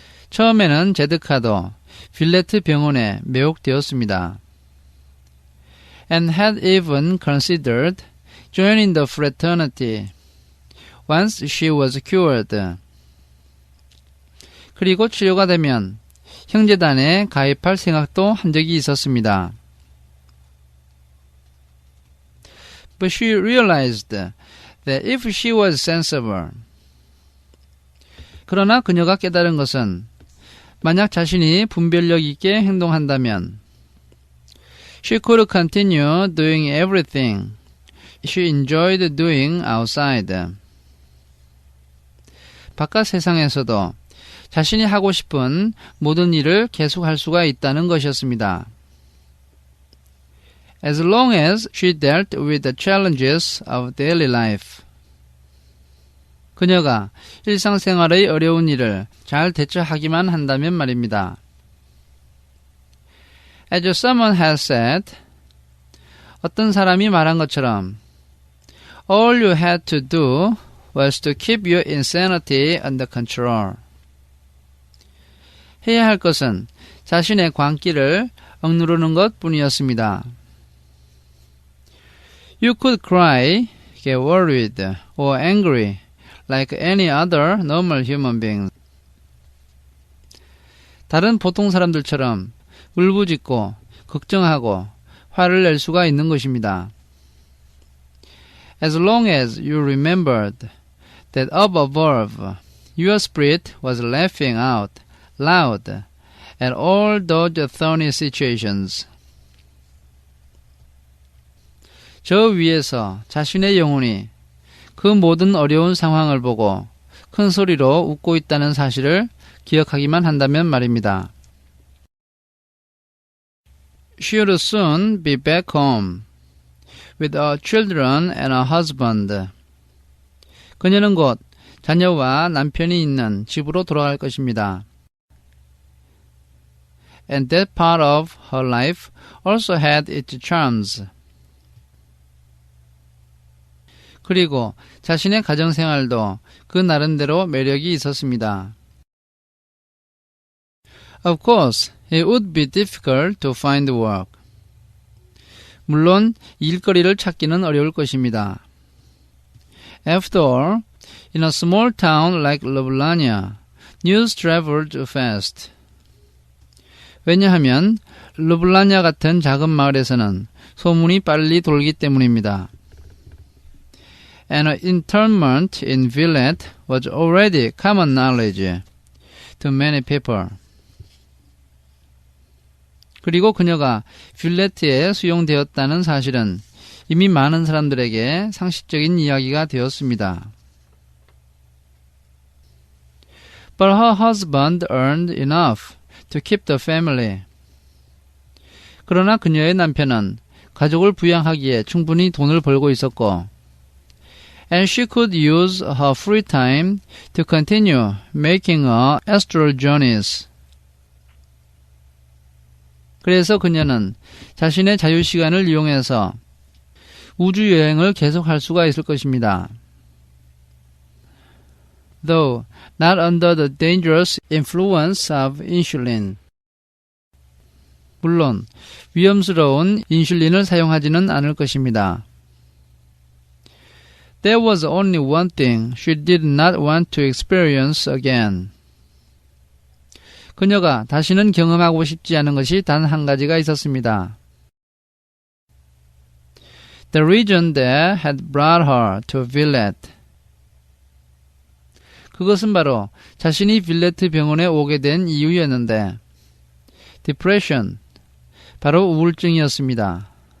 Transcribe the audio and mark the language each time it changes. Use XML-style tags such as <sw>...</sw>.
<ko>처음에는 제드카도 빌레트 병원에 매혹되었습니다.</ko> <en>And had even considered joining the fraternity once she was cured.</en> <ko>그리고 치료가 되면 형제단에 가입할 생각도 한 적이 있었습니다.</ko> <en>But she realized that if she was sensible,</en> <ko>그러나 그녀가 깨달은 것은 만약 자신이 분별력 있게 행동한다면</ko> <en>She could continue doing everything she enjoyed doing outside.</en> <ko>바깥 세상에서도 자신이 하고 싶은 모든 일을 계속할 수가 있다는 것이었습니다.</ko> <en>As long as she dealt with the challenges of daily life.</en> <ko>그녀가 일상생활의 어려운 일을 잘 대처하기만 한다면 말입니다.</ko> <en>As someone has said,</en> <ko>어떤 사람이 말한 것처럼</ko> <en>All you had to do was to keep your insanity under control.</en> <ko>해야 할 것은 자신의 광기를 억누르는 것 뿐이었습니다.</ko> <en>You could cry, get worried, or angry like any other normal human being.</en> <ko>다른 보통 사람들처럼 울부짖고 걱정하고 화를 낼 수가 있는 것입니다.</ko> <en>As long as you remembered that up above your spirit was laughing out loud at all those thorny situations.</en> <ko>저 위에서 자신의 영혼이 그 모든 어려운 상황을 보고 큰 소리로 웃고 있다는 사실을 기억하기만 한다면 말입니다.</ko> <en>She would soon be back home with her children and her husband.</en> <ko>그녀는 곧 자녀와 남편이 있는 집으로 돌아갈 것입니다.</ko> <en>And that part of her life also had its charms.</en> <ko>그리고 자신의 가정생활도 그 나름대로 매력이 있었습니다.</ko> <en>Of course, it would be difficult to find work.</en> <ko>물론 일거리를 찾기는 어려울 것입니다.</ko> <en>After all, in a small town like Ljubljana, news traveled fast.</en> <ko>왜냐하면 르블라냐 같은 작은 마을에서는 소문이 빨리 돌기 때문입니다.</ko> <en>And her internment in Villette was already common knowledge to many people.</en> <ko>그리고 그녀가 빌레트에 수용되었다는 사실은 이미 많은 사람들에게 상식적인 이야기가 되었습니다.</ko> <en>But her husband earned enough to keep the family.</en> <ko>그러나 그녀의 남편은 가족을 부양하기에 충분히 돈을 벌고 있었고</ko> <en>and she could use her free time to continue making her astral journeys.</en> <ko>그래서 그녀는 자신의 자유시간을 이용해서 우주여행을 계속할 수가 있을 것입니다.</ko> <en>Though not under the dangerous influence of insulin.</en> <ko>물론 위험스러운 인슐린을 사용하지는 않을 것입니다.</ko> <en>There was only one thing she did not want to experience again.</en> <ko>그녀가 다시는 경험하고 싶지 않은 것이 단 한 가지가 있었습니다.</ko> <en>The reason that had brought her to Villette.</en> <ko>그것은 바로 자신이 빌레트 병원에 오게 된 이유였는데 depression, 바로 우울증이었습니다.</ko>